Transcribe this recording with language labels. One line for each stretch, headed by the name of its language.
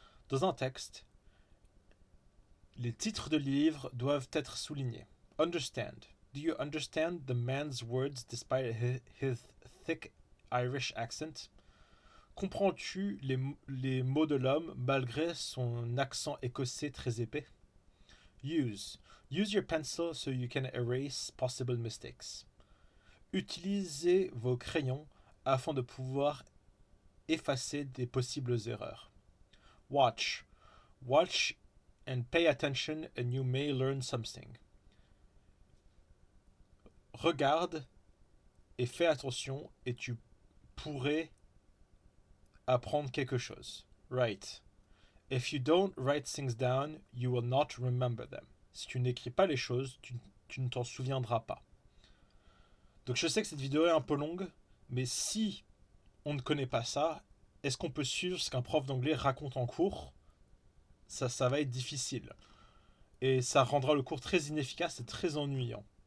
French: Dans un texte, les titres de livres doivent être soulignés.
English: Understand. Do you understand the man's words despite his thick Irish accent?
French: Comprends-tu les mots de l'homme malgré son accent écossais très épais?
English: Use. Use your pencil so you can erase possible mistakes.
French: Utilisez vos crayons afin de pouvoir effacer des possibles erreurs.
English: Watch. Watch and pay attention and you may learn something.
French: Regarde et fais attention et tu pourrais apprendre quelque chose.
English: Write. If you don't write things down, you will not remember them.
French: Si tu n'écris pas les choses, tu ne t'en souviendras pas. Donc je sais que cette vidéo est un peu longue, mais si on ne connaît pas ça, est-ce qu'on peut suivre ce qu'un prof d'anglais raconte en cours? Ça va être difficile. Et ça rendra le cours très inefficace et très ennuyant.